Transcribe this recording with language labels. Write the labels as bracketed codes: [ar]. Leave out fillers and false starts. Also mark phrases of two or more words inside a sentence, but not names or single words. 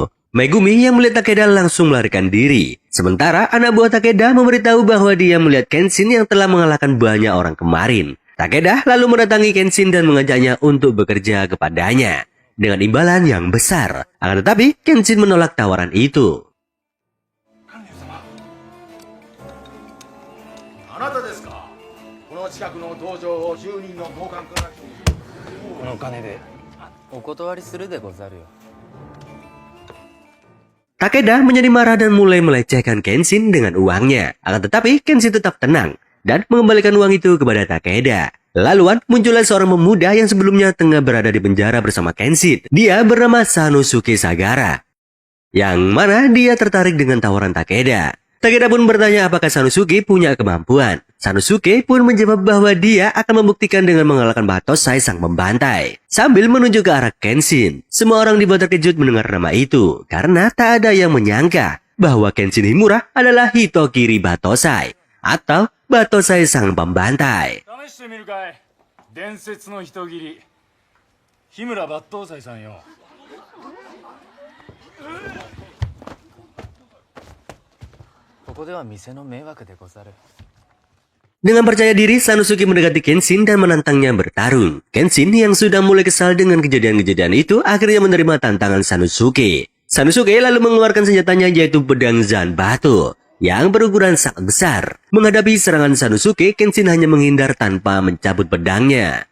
[id] Megumi yang melihat Takeda langsung melarikan diri. Sementara anak buah Takeda memberitahu bahwa dia melihat Kenshin yang telah mengalahkan banyak orang kemarin. Takeda lalu mendatangi Kenshin dan mengajaknya untuk bekerja kepadanya dengan imbalan yang besar. Akan tetapi, Kenshin menolak tawaran itu. [ja] あなたですか。この近くの道場を10人の暴漢から。この金でお断りするでござるよ。 [id] Takeda menjadi marah dan mulai melecehkan Kenshin dengan uangnya. Akan tetapi Kenshin tetap tenang dan mengembalikan uang itu kepada Takeda. Laluan muncullah seorang pemuda yang sebelumnya tengah berada di penjara bersama Kenshin. Dia bernama Sanosuke Sagara, yang mana dia tertarik dengan tawaran Takeda. Takeda pun bertanya apakah Sanosuke punya kemampuan. Sanosuke pun menjawab bahwa dia akan membuktikan dengan mengalahkan Batosai sang pembantai. Sambil menunjuk ke arah Kenshin. Semua orang dibuat terkejut mendengar nama itu, karena tak ada yang menyangka bahwa Kenshin Himura adalah Hitokiri Batosai, atau Batosai sang pembantai. [ja] 試してみるかい。伝説の人斬り日村抜刀斎さんよ。ここでは店の迷惑でござる。 [id] Dengan percaya diri, Sanosuke mendekati Kenshin dan menantangnya bertarung. Kenshin yang sudah mulai kesal dengan kejadian-kejadian itu akhirnya menerima tantangan Sanosuke. Sanosuke lalu mengeluarkan senjatanya yaitu pedang Zanbato yang berukuran sangat besar. Menghadapi serangan Sanosuke, Kenshin hanya menghindar tanpa mencabut pedangnya.